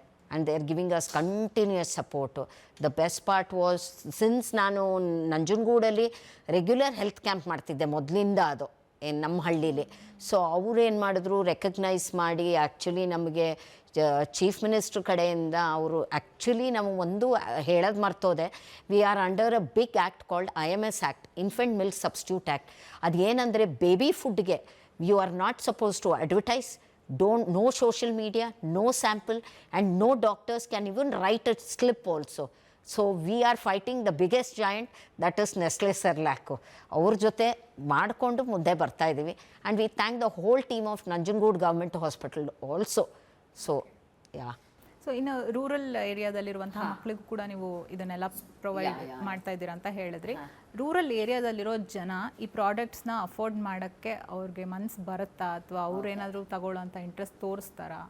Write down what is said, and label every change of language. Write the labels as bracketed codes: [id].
[en] And they are giving us continuous support. The best part was, since [kn] ನಾನು ನಂಜನಗೂಡಲ್ಲಿ regular health camp ಮಾಡ್ತಿದ್ದೆ ಮೊದಲಿಂದ, ಅದು ನಮ್ಮ ಹಳ್ಳೀಲಿ. ಸೊ ಅವರು ಏನು ಮಾಡಿದ್ರು, ರೆಕಗ್ನೈಸ್ ಮಾಡಿ ಆ್ಯಕ್ಚುಲಿ ನಮಗೆ ಚೀಫ್ ಮಿನಿಸ್ಟ್ರ್ ಕಡೆಯಿಂದ ಅವರು ಆ್ಯಕ್ಚುಲಿ ನಮಗೆ ಒಂದು ಹೇಳೋದು ಮರ್ತೋದೆ, [en] We are under a big act called IMS act, infant milk substitute act. [kn] ಅದೇನೆಂದರೆ [en] Baby ಫುಡ್ಗೆ you are not suppose to advertise, no social media, no sample, and no doctors can even write a slip also. So we are fighting the biggest giant, that is Nestle Cerelac. [kn] ಅವ್ರ ಜೊತೆ ಮಾಡಿಕೊಂಡು ಮುಂದೆ ಬರ್ತಾ ಇದ್ದೀವಿ. [en] And we thank the whole team of Nanjangud government hospital also. So yeah. [kn] So ಇನ್ನು rural ಏರಿಯಾದಲ್ಲಿರುವಂತಹ ಮಕ್ಕಳಿಗೂ ಕೂಡ ನೀವು ಇದನ್ನೆಲ್ಲ ಪ್ರೊವೈಡ್ ಮಾಡ್ತಾ ಇದ್ದೀರಾ ಅಂತ ಹೇಳಿದ್ರಿ. ರೂರಲ್ ಏರಿಯಾದಲ್ಲಿರೋ ಜನ ಈ ಪ್ರಾಡಕ್ಟ್ಸ್ನ ಅಫೋರ್ಡ್ ಮಾಡೋಕ್ಕೆ ಅವ್ರಿಗೆ ಮನಸ್ಸು ಬರುತ್ತಾ, ಅಥವಾ ಅವ್ರೇನಾದರೂ ತಗೊಳ್ಳೋಂಥ ಇಂಟ್ರೆಸ್ಟ್ ತೋರಿಸ್ತಾರಾ?